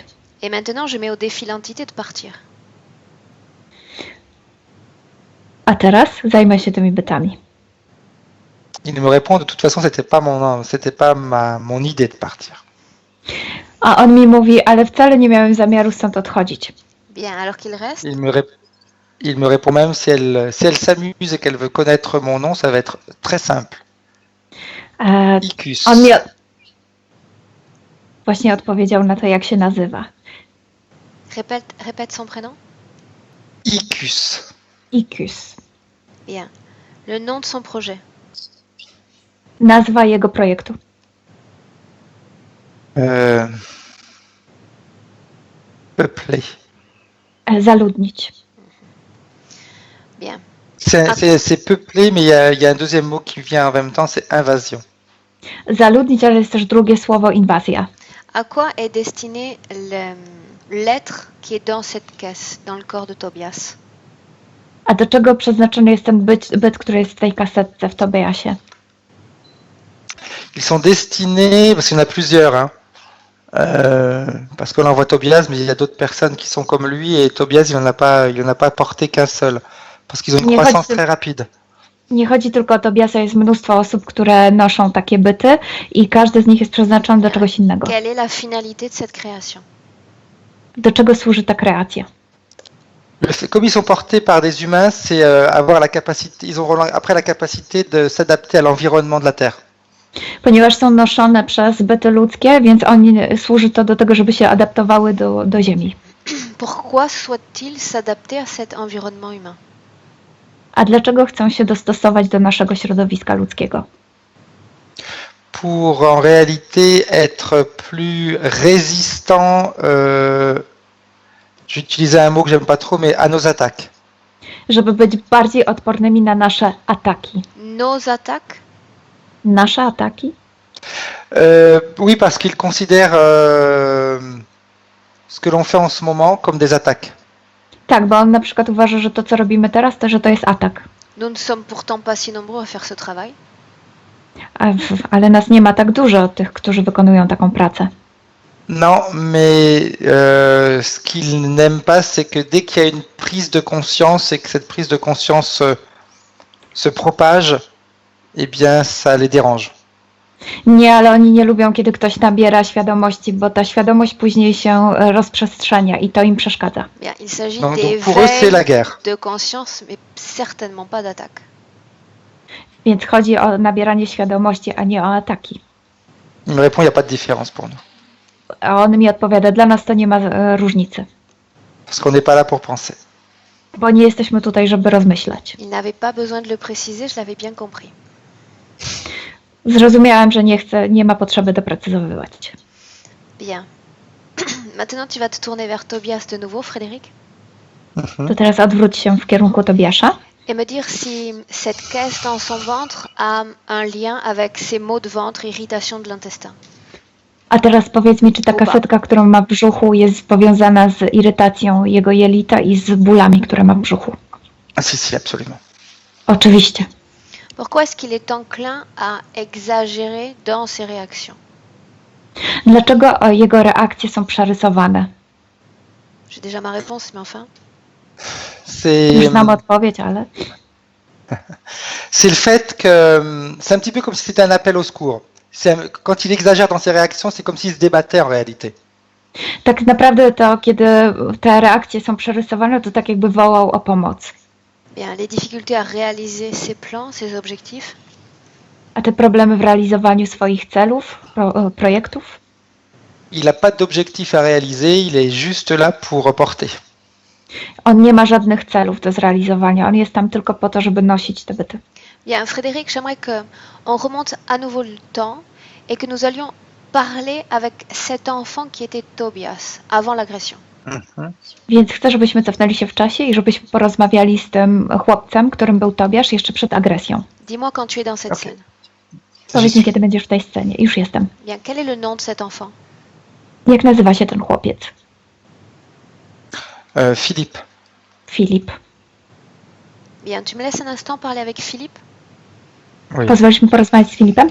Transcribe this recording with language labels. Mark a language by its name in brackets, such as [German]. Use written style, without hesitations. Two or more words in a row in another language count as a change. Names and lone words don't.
[French] Et maintenant, je mets au défi l'entité de partir. [Polish] A teraz zajmę się tymi bytami. [French] Il me répond, de toute façon, c'était pas mon idée de partir. [Polish] A on mi mówi, ale wcale nie miałem zamiaru stąd odchodzić. [French] Bien, alors qu'il reste. Il me répond même, si elle s'amuse et qu'elle veut connaître mon nom, ça va être très simple. Icus. [Polish] On mi właśnie odpowiedział na to, jak się nazywa. [French] Répète son prénom. Icus. Icus. Bien. Le nom de son projet. [Polish] Nazwa jego projektu. [French] Peuplé. [Polish] Zaludnić. [French] Bien. C'est peuplé, mais il y a un deuxième mot qui vient en même temps, c'est invasion. [Polish] Zaludnić, ale jest też drugie słowo inwazja. [French] À quoi est destiné l'être qui est dans cette caisse, dans le corps de Tobias? [Polish] A do czego przeznaczony jest ten byt, który jest w tej kasetce w Tobiasie? [French] Ils sont destinés, parce qu'il y en a plusieurs, hein, parce qu'on envoie Tobias, mais il y a d'autres personnes qui sont comme lui, et Tobias, il en a pas porté qu'un seul, parce qu'ils ont une croissance très rapide. [Polish] Nie chodzi tylko o Tobiasa, jest mnóstwo osób, które noszą takie byty i każdy z nich jest przeznaczony do czegoś innego. [French] Quelle est la finalité de cette création? [Polish] Do czego służy ta kreacja? [French] Comme ils sont portés par des humains, c'est avoir la capacité, ils auront après la capacité de s'adapter à l'environnement de la Terre. [Polish] Ponieważ są noszone przez byty ludzkie, więc służy to do tego, żeby się adaptowały do Ziemi. [French] Pourquoi souhaitent-ils s'adapter à cet environnement humain? [Polish] A dlaczego chcą się dostosować do naszego środowiska ludzkiego? [French] Pour en réalité être plus résistant, j'utilisais un mot que j'aime pas trop, mais à nos attaques. [Polish] Żeby być bardziej odpornymi na nasze ataki. [French] Nos attaques? [Polish] Nasze ataki? [French] Oui, parce qu'ils considèrent ce que l'on fait en ce moment comme des attaques. [Polish] Tak, bo on na przykład uważa, że to, co robimy teraz, że to jest atak. [French] Nous ne sommes pourtant pas si nombreux à faire ce travail. [Polish] Ale nas nie ma tak dużo tych, którzy wykonują taką pracę. [French] Non, mais ce qu'ils n'aiment pas, c'est que dès qu'il y a une prise de conscience et que cette prise de conscience se propage, eh bien, ça les dérange. [Polish] Nie, ale oni nie lubią, kiedy ktoś nabiera świadomości, bo ta świadomość później się rozprzestrzenia i to im przeszkadza. [French] Bien, il s'agit Donc pour eux, c'est la d'éveil guerre. de conscience, mais certainement pas d'attaque. [Polish] Więc chodzi o nabieranie świadomości, a nie o ataki. [French] Il me répond, il n'y a pas de différence pour nous. [Polish] A on mi odpowiada, dla nas to nie ma różnicy, [French] Parce qu'on n'est pas là pour penser. [Polish] bo nie jesteśmy tutaj, żeby rozmyślać. [French] Il n'avait pas besoin de le préciser, je l'avais bien compris. [Polish] Zrozumiałam, że nie ma potrzeby doprecyzowywać. [French] Bien. Maintenant, tu vas te tourner vers Tobias de nouveau, Frédéric, [Polish] To teraz odwróć się w kierunku Tobiasza [French] et me dire si cette caisse dans son ventre a un lien avec ses maux de ventre, irritation de l'intestin. [Polish] A teraz powiedz mi, czy ta Kuba. kasetka, którą ma w brzuchu, jest powiązana z irytacją jego jelita i z bólami, które ma w brzuchu? [French] Ah si, absolument. [Polish] Oczywiście. [French] Pourquoi est-ce qu'il est enclin à exagérer dans ses réactions? [Polish] Dlaczego jego reakcje są przerysowane? [French] J'ai déjà ma réponse, mais enfin. [Polish] Już [French] C'est [Polish] znam odpowiedź, ale [French] le fait que c'est un petit peu comme si c'était un appel au secours. Quand il exagère dans ses réactions, c'est comme s'il se débattait en réalité. [Polish] tak naprawdę to, kiedy te reakcje są przerysowane, to tak jakby wołał o pomoc. [French] Bien, les difficultés à réaliser ses plans, ses objectifs. [Polish] A te problemy w realizowaniu swoich celów, projektów? [French] Il n'a pas d'objectif à réaliser, il est juste là pour reporter. [Polish] On nie ma żadnych celów do zrealizowania, on jest tam tylko po to, żeby nosić te byty. [French] Bien, Frédéric, j'aimerais qu'on remonte à nouveau le temps et que nous allions parler avec cet enfant qui était Tobias avant l'agression. [Polish] Więc chcę, żebyśmy cofnęli się w czasie i żebyśmy porozmawiali z tym chłopcem, którym był Tobiasz jeszcze przed agresją. [French] Dis-moi quand tu es dans cette Ok. scène. [Polish] Powiedz mi, kiedy będziesz w tej scenie. Już jestem. [French] Bien, quel est le nom de cet enfant? [Polish] Jak nazywa się ten chłopiec? [French] Philippe. [Polish] Filip. [French] Bien, tu me laisses un instant parler avec Philippe? Oui. [Polish] Pozwolisz mi porozmawiać z Filipem?